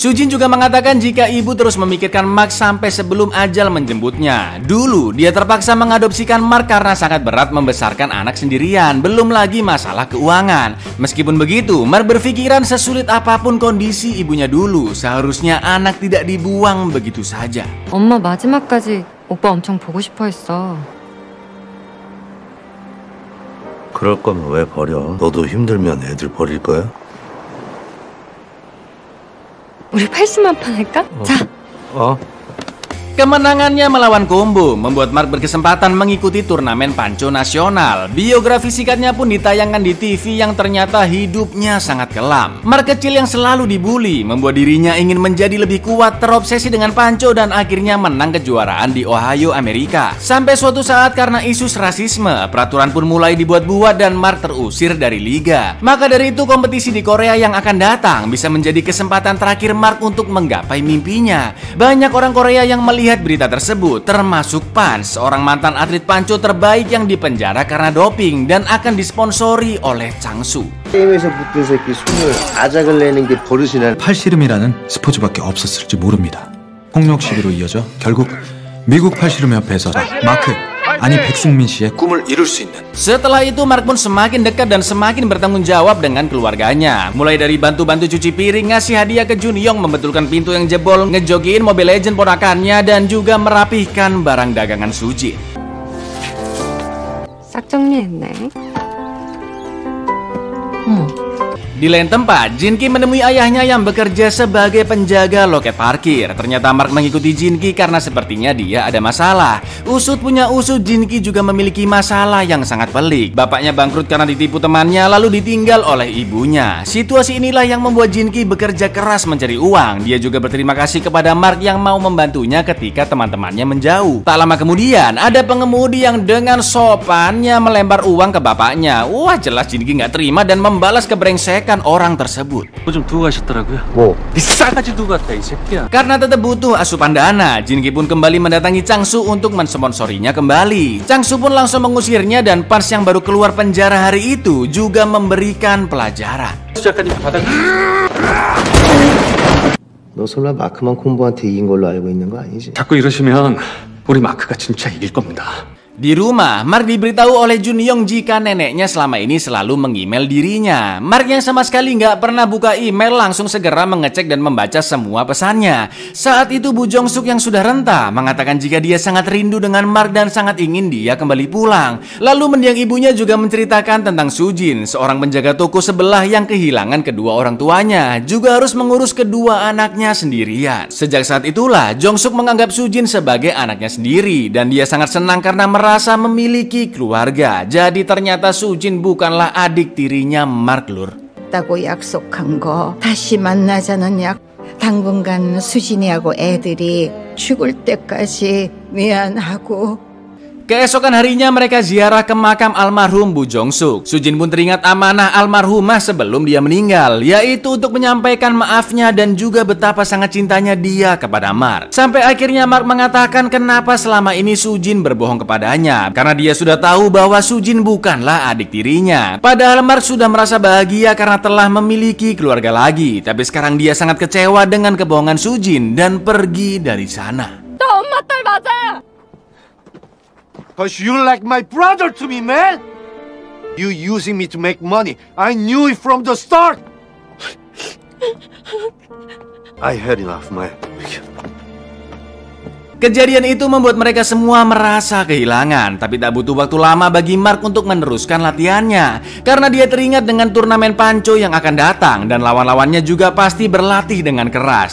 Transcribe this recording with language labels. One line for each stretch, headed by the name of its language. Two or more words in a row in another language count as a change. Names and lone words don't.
Indonesian: Sujin juga mengatakan jika ibu terus memikirkan Mark sampai sebelum ajal menjemputnya. Dulu dia terpaksa mengadopsikan Mark karena sangat berat membesarkan anak sendirian, belum lagi masalah keuangan. Meskipun begitu, Mark berpikiran sesulit apapun kondisi ibunya dulu, seharusnya anak tidak dibuang begitu saja.
Korean: 엄마 마지막까지 오빠 엄청 보고 싶어 했어. 그럴 거면 왜 버려? 너도 힘들면 애들 버릴 거야? 우리 80만 판 할까? 자.
Indonesian: Kemenangannya melawan Kumbo membuat Mark berkesempatan mengikuti turnamen panco nasional. Biografi singkatnya pun ditayangkan di TV yang ternyata hidupnya sangat kelam. Mark kecil yang selalu dibully membuat dirinya ingin menjadi lebih kuat, terobsesi dengan panco dan akhirnya menang kejuaraan di Ohio, Amerika. Sampai suatu saat karena isu rasisme, peraturan pun mulai dibuat-buat dan Mark terusir dari liga. Maka dari itu kompetisi di Korea yang akan datang bisa menjadi kesempatan terakhir Mark untuk menggapai mimpinya. Banyak orang Korea yang melihat berita tersebut, termasuk Pan, seorang mantan atlet panco terbaik yang dipenjara karena doping dan akan disponsori oleh Changsu.
Korean: 게임에서 붙은 새끼 손을 아작을 내는 게 버릇이네. 팔씨름이라는 스포츠밖에 없었을지 모릅니다. 폭력 시비로 이어져 결국 미국 팔씨름협회에서 마크 아니 백승민 씨의 꿈을 이룰 수 있는.
Indonesian: Setelah itu Mark pun semakin dekat dan semakin bertanggung jawab dengan keluarganya. Mulai dari bantu-bantu cuci piring, ngasih hadiah ke Junyoung, membetulkan pintu yang jebol, ngejogiin Mobile Legends ponakannya, dan juga merapihkan barang dagangan Sujin.
Korean: 싹 정리했네.
Indonesian: Di lain tempat, Jinki menemui ayahnya yang bekerja sebagai penjaga loket parkir. Ternyata Mark mengikuti Jinki karena sepertinya dia ada masalah. Usut punya usut, Jinki juga memiliki masalah yang sangat pelik. Bapaknya bangkrut karena ditipu temannya, lalu ditinggal oleh ibunya. Situasi inilah yang membuat Jinki bekerja keras mencari uang. Dia juga berterima kasih kepada Mark yang mau membantunya ketika teman-temannya menjauh. Tak lama kemudian, ada pengemudi yang dengan sopannya melempar uang ke bapaknya. Wah, jelas Jinki nggak terima dan membalas kebrengsekan orang tersebut.
Korean: 좀 두고 가셨더라고요. 뭐? 이 싸가지 두고 갔다 이 새끼야.
Indonesian: Karena tetap butuh asupan dana, Jinki pun kembali mendatangi Changsu untuk mensponsorinya kembali. Changsu pun langsung mengusirnya dan Pans yang baru keluar penjara hari itu juga memberikan pelajaran.
Korean: 시작하니 바닥. 너 설마 마크만 콤보한테 이긴 걸로 알고 있는 거 아니지? 자꾸 이러시면 우리 마크가 진짜 이길 겁니다.
Indonesian: Di rumah, Mark diberitahu oleh Junyoung jika neneknya selama ini selalu meng-email dirinya. Mark yang sama sekali nggak pernah buka email langsung segera mengecek dan membaca semua pesannya. Saat itu Bu Jong-suk yang sudah renta mengatakan jika dia sangat rindu dengan Mark dan sangat ingin dia kembali pulang. Lalu mendiang ibunya juga menceritakan tentang Sujin, seorang penjaga toko sebelah yang kehilangan kedua orang tuanya, juga harus mengurus kedua anaknya sendirian. Sejak saat itulah Jong-suk menganggap Sujin sebagai anaknya sendiri dan dia sangat senang karena merasa memiliki keluarga. Jadi ternyata Sujin bukanlah adik tirinya Mark, lur.
Korean: 다고 약속한 거 다시 만나자는 약. 당분간 수진이하고 애들이 죽을 때까지 미안하고.
Indonesian: Keesokan harinya mereka ziarah ke makam almarhum Bu Jong-suk. Sujin pun teringat amanah almarhumah sebelum dia meninggal, yaitu untuk menyampaikan maafnya dan juga betapa sangat cintanya dia kepada Mark. Sampai akhirnya Mark mengatakan kenapa selama ini Sujin berbohong kepadanya, karena dia sudah tahu bahwa Sujin bukanlah adik tirinya. Padahal Mark sudah merasa bahagia karena telah memiliki keluarga lagi, tapi sekarang dia sangat kecewa dengan kebohongan Sujin dan pergi dari sana.
Korean: 나 엄마 딸 맞아!
English: Cause you like my brother to me, man! You using me to make money. I knew it from the start! I had enough, man.
Indonesian: Kejadian itu membuat mereka semua merasa kehilangan, tapi tak butuh waktu lama bagi Mark untuk meneruskan latihannya. Karena dia teringat dengan turnamen Panco yang akan datang, dan lawan-lawannya juga pasti berlatih dengan keras.